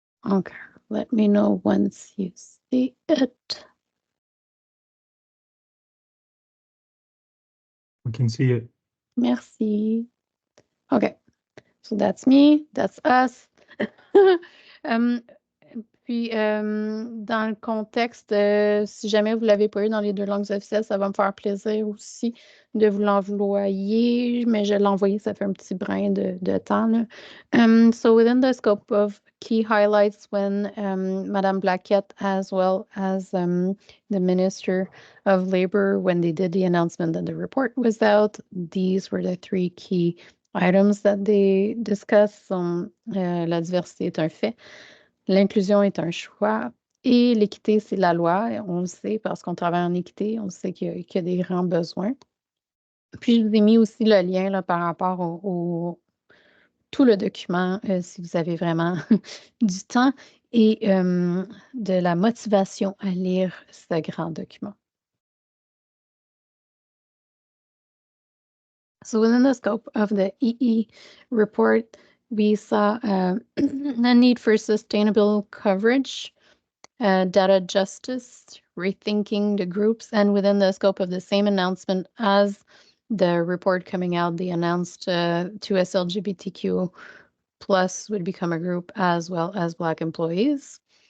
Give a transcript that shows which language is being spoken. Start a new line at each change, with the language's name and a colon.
English: Okay, let me know once you see it. We can see it.
French: Merci.
English: Okay, so that's me, that's us.
French: Puis, dans le contexte, si jamais vous ne l'avez pas eu dans les deux langues officielles, ça va me faire plaisir aussi de vous l'envoyer, mais je l'ai envoyé, ça fait un petit brin de temps. Là.
English: So within the scope of key highlights, when Madame Blaquette, as well as the Minister of Labor, when they did the announcement that the report was out, these were the three key items that they discussed.
French: La diversité est un fait. L'inclusion est un choix et l'équité, c'est la loi. On le sait parce qu'on travaille en équité, on sait qu'il y a des grands besoins. Puis, je vous ai mis aussi le lien là, par rapport au tout le document, si vous avez vraiment du temps et de la motivation à lire ce grand document.
English: So within the scope of the EE report, we saw a need for sustainable coverage data justice, rethinking the groups, and within the scope of the same announcement as the report coming out, they announced 2S LGBTQ plus would become a group as well as Black employees.